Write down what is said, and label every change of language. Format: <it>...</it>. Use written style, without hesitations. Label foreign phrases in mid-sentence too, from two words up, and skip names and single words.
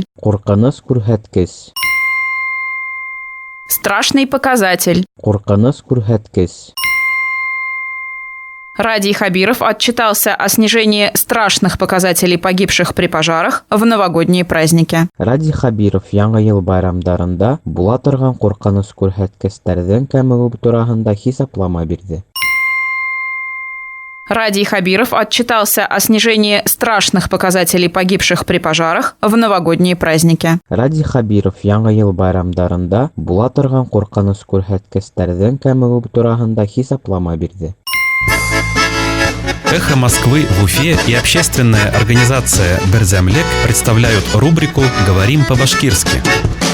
<ba>Курканыс күрһәткес.</ba> <ru>Страшный показатель.</ru> <ba>Курканыс күрһәткес.</ba> <ru>Радий Хабиров отчитался о снижении страшных показателей погибших при пожарах в новогодние праздники.</ru> <ba>Радий Хабиров яңа ел байрамдарында була торган курканыс күрһәткестәрҙең кәмеүе тураһында хисаплама бирде.</ba> <ru>Радий Хабиров отчитался о снижении страшных показателей погибших при пожарах в новогодние праздники.</ru> <ba>Радий Хабиров яңа ел байрамдарында була торган курканыс күрһәткестәрҙең кәмеүе тураһында хисаплама бирде.</ba> <ru>«Эхо Москвы» в Уфе и общественная организация «Берзямлек» представляют рубрику «Говорим по-башкирски».</ru>